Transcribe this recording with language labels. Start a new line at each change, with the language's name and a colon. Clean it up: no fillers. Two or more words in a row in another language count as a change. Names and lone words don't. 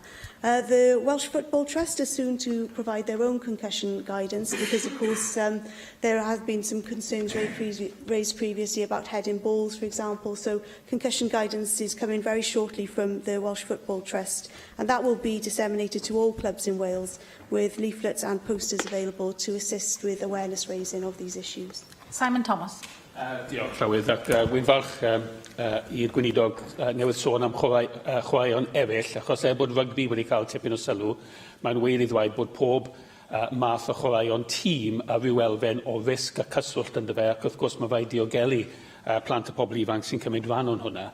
English: The Welsh Football Trust are soon to provide their own concussion guidance because, of course, there have been some concerns raised previously about heading balls, for example. So concussion guidance is coming very shortly from the Welsh Football Trust, and that will be disseminated to all clubs in Wales with leaflets and posters available to assist with awareness raising of these issues. Simon Thomas.
Welsh: Diolch, Llywydd, ac wy'n falch i'r gweinidog newydd sôn am chwaraeon eraill, achos bod rygbi wedi cael tipyn o sylw, mae'n wir i ddweud bod pob math o chwaraeon tîm a ryw elfen o risg a cyswllt yn dyfe, ac wrth gwrs mae fe i diogelu plant a pobl ifanc sy'n cymryd ran o'n hwnna.